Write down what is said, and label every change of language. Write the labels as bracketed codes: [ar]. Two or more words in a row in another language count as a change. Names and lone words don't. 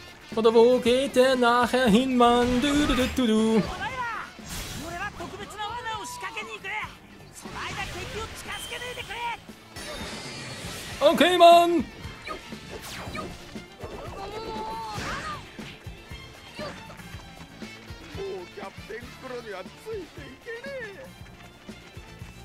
[de] Oder wo geht der nachher hin, Mann? Du. [ja] お前ら俺は特別な罠を仕掛けに行く。その間敵を近づけないでくれ。 [de] Okay, Mann! [ja] キャプテンクロにはついていけねえ。